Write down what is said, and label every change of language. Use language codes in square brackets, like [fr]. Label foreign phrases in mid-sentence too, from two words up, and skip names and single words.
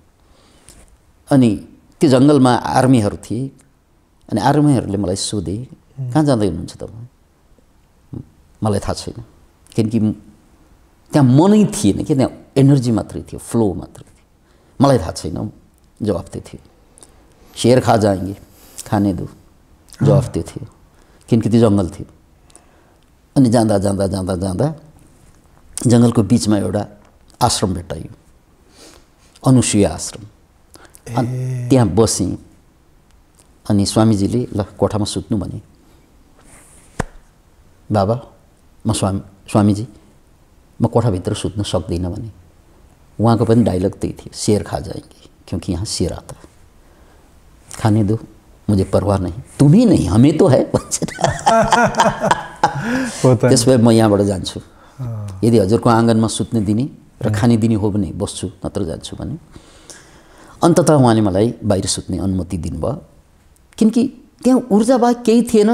[ne] अनि त्यो जङ्गलमा आर्मीहरू थिए। अनि आर्मीहरूले मलाई सोधे, कहाँ जाँदै हुनुहुन्छ तपाईँ? मलाई थाहा छैन। किनकि त्यहाँ मनै थिएन कि, त्यहाँ एनर्जी मात्रै थियो, फ्लो मात्रै थियो। मलाई थाहा छैन, जवाफ त्यो थियो। [hi] शेर खा जाएंगे, खाने दो, [ne] जवाफ त्यो थियो। किनकि त्यो जङ्गल थियो। अनि जाँदा जाँदा जाँदा जाँदा जङ्गलको बिचमा एउटा आश्रम भेट्टायो, अनुसुया आश्रम। अनि त्यहाँ बसेँ। अनि स्वामीजीले ल कोठामा सुत्नु भने। बाबा म स्वामीजी म कोठाभित्र सुत्न सक्दिनँ भने। उहाँको पनि डायलग त्यही थियो, [hi] शेर खा जाएंगे क्योंकि यहाँ शेर आता है, खाने दो मुझे परवाह नहीं, तुम ही नहीं हमें तो है भन्छ। [ne] त्यसपछि म यहाँबाट जान्छु, यदि हजुरको आँगनमा सुत्ने दिने र खाने दिने हो भने बस्छु, नत्र जान्छु भने। अन्ततः उहाँले मलाई बाहिर सुत्ने अनुमति दिनुभयो, किनकि त्यहाँ ऊर्जा बाहेक केही थिएन।